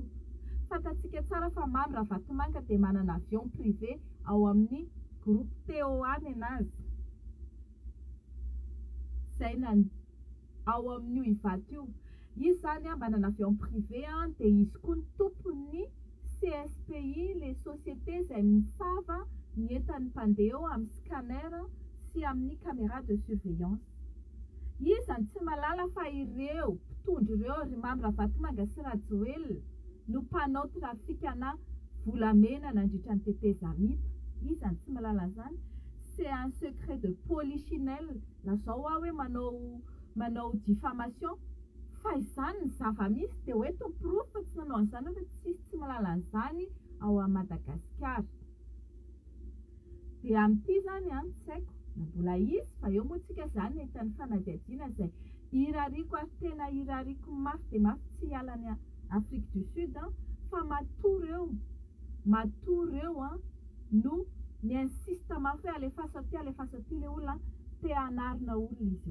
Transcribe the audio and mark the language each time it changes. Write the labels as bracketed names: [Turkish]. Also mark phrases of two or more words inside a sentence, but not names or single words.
[Malagasy] Fantatsika tsara fa mamy raha vatomanga dia manana [French] avion privé [Malagasy] ao amin'ny groupe TOA anazy. Zay ao amin'io hivato io. Izy zany manana [French] avion privé [Malagasy] dia izy koa ny tompon'ny CSPI, [French] les sociétés [Malagasy] izay misava ny entan'ny mpandeha eo amin'ny scanner sy amin'ny [French] caméra de surveillance. [Malagasy] Izy tsy malala fa ireo mpitondro ireo ry mamy Ravatomanga sy Rajoelina no mpanao trafikana volamena nandritra ny tetezamita. Izy tsy malala zany. [French] C'est un secret de polichinelle. [Malagasy] Lazao hoe manao diffamation. Fa izany ny zava-misy dia hoe tomprofo fa tsy nanao an'izany fa tsy malala an'izany ao a Madagasikara. Dia amin'ity zany tsy haiko na mbola izy fa eo moa tsika zany entan'ny fanadihadiana izay irariako ary tena irariako mafy dia mafy tsy hialany Afrique du Sud fa matory eo no mi-insiste mafy hoe alefaso aty le olona te hanarina olona izy eo.